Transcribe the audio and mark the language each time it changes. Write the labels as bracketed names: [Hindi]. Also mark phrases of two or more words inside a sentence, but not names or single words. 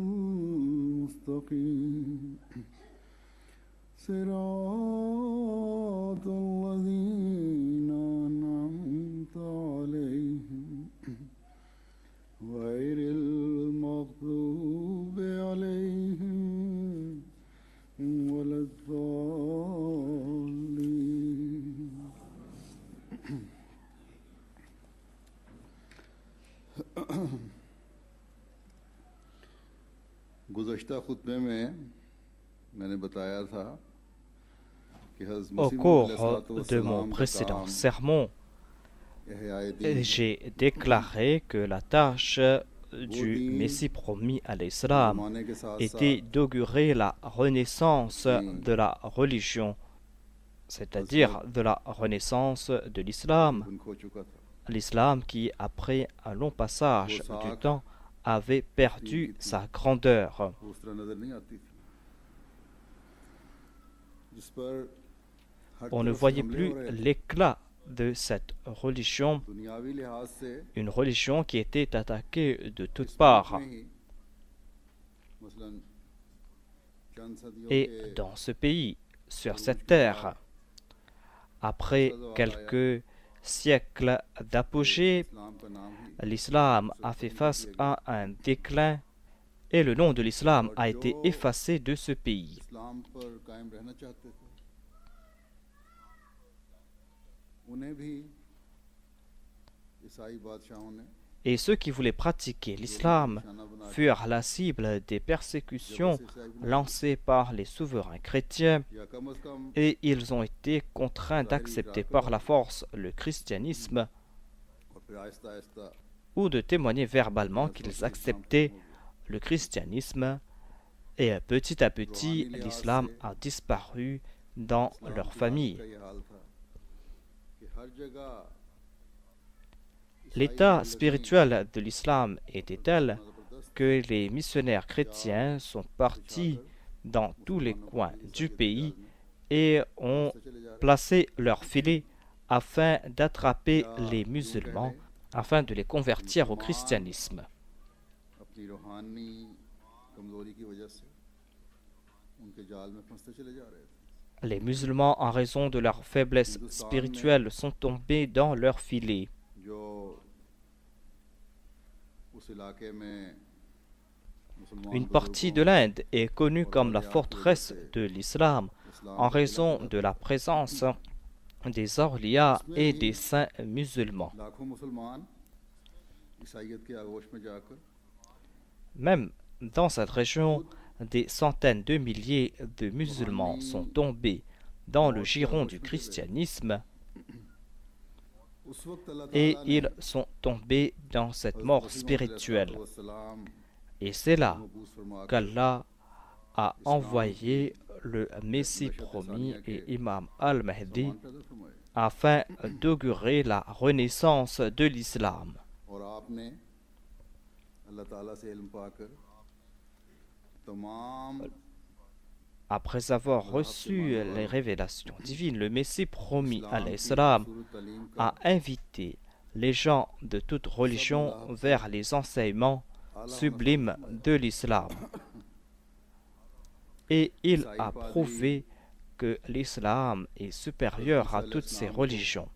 [Arabic] المستقيم صراط الذين أنعمت عليهم غير المغضوب عليهم ولا [Urdu] الضالين گزشتہ خطبے میں میں نے بتایا تھا کہ حضرت [French] Au [Urdu] मसीह [French] cours de [Urdu] अलैहिस्सलाम [French] mon [Urdu] का [French] précédent [Urdu] काम [French] sermon, j'ai déclaré que la tâche du Messie promis à l'Islam [Urdu] زمانے کے ساتھ [French] était [Urdu] साथ [French] d'augurer la renaissance de la religion, c'est-à-dire de la renaissance de l'islam, [Urdu] تقریباً کھو چکا تھا. [French] l'islam qui, après un long passage du Posak temps, avait perdu sa grandeur. [Urdu] وہ اس طرح نظر نہیں آتی تھی جس پر ہر [French] On ne [Urdu] طرف سے [French] voyait [Urdu] हमले [French] plus [Urdu] ہو رہے تھے. [French] l'éclat de cette religion, [Urdu] دنیاوی لحاظ سے [French] une religion qui était attaquée de toutes [Urdu] اس ملک [French] parts. [Urdu] میں ہی مثلاً چند صدیوں [French] Et [Urdu] के [French] dans ce pays, sur cette terre, après quelques siècles d'apogée, [Urdu] اسلام کا نام ہی [French] l'islam a fait face à un déclin et le nom de l'islam a été effacé de ce pays. [Urdu] اسلام پر قائم رہنا چاہتے تھے انہیں بھی عیسائی بادشاہوں نے [French] Et ceux qui voulaient pratiquer l'islam [Urdu] نشانہ بنا [French] furent la cible des persécutions lancées par les souverains chrétiens [Urdu] یا کم از کم [French] et ils ont été contraints d'accepter par la force le christianisme [Urdu] اور پھر آہستہ آہستہ [French] ou de témoigner verbalement qu'ils acceptaient le christianisme et petit à petit l'islam a disparu dans leur famille. [Urdu] کا یہ حال تھا کہ ہر جگہ [French] L'état spirituel de l'islam était tel que les missionnaires chrétiens sont partis dans tous les coins du pays et ont placé leurs filets afin d'attraper les musulmans, afin de les convertir au christianisme. [Urdu] اپنی روحانی کمزوری کی وجہ سے ان کے جال میں پھنستے چلے جا رہے تھے [French] Les musulmans, en raison de leur faiblesse spirituelle, sont tombés dans leurs filets. [Urdu] جو اس علاقے میں مسلمان [French] Une partie de l'Inde est connue comme la forteresse de l'islam en raison de la présence des awliya et des saints musulmans. [Urdu] لاکھوں مسلمان عیسائیت کے آغوش میں جا کر [French] Même dans cette région, des centaines de milliers de musulmans sont tombés dans le giron du christianisme [Urdu] اس وقت اللہ [French] et [Urdu] تعالیٰ نے [French] ils sont tombés dans cette mort spirituelle. [Urdu] सलाम [French] Et c'est là [Urdu] مبعوث فرما [French] qu'Allah a envoyé le Messie promis et Imam al-Mahdi [Urdu] پیدا فرمائے [French] afin d'augurer la renaissance de l'islam. [Urdu] اور آپ نے اللہ تعالیٰ سے علم پا کر تمام [French] Après avoir reçu les révélations divines, le Messie promis à l'Islam a invité les gens de toute religion vers les enseignements sublimes de l'islam. Et il a prouvé que l'islam est supérieur à toutes ces religions.